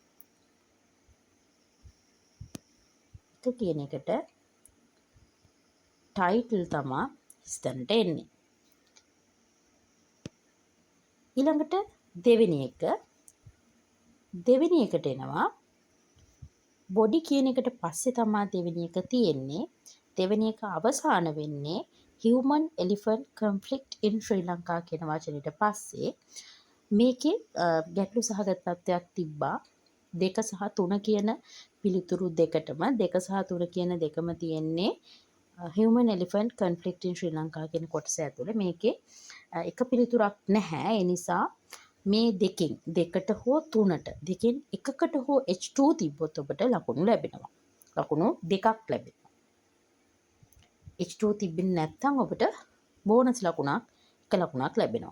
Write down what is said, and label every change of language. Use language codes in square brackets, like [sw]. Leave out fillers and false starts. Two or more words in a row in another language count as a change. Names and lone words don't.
[si] එක කියන එකට ටයිටල් තමයි හිස්තැනට එන්නේ. ඊළඟට දෙවෙනි එකට එනවා. බොඩි කියන එකට පස්සේ තමයි දෙවෙනි එක තියෙන්නේ. දෙවෙනි එක අවසාන වෙන්නේ [en] human elephant conflict in Sri Lanka [si] කියන වචනෙට පස්සේ. මේකේ ගැටලු සහගත තත්ත්වයක් තිබ්බා. 2 සහ 3 කියන පිළිතුරු දෙකටම 2 සහ 3 කියන දෙකම තියෙන්නේ [en] human elephant conflict in Sri Lanka [si] කියන කොටස ඇතුලේ. මේකේ එක පිළිතුරක් නැහැ. ඒ නිසා මේ දෙකට හෝ 3ට දෙකෙන් එකකට හෝ H2 තිබ්බොත් ඔබට ලකුණු ලැබෙනවා. ලකුණු 2ක් ලැබෙනවා. H2 තිබෙන්නේ නැත්නම් ඔබට බෝනස් ලකුණක් 1 ලකුණක් ලැබෙනවා.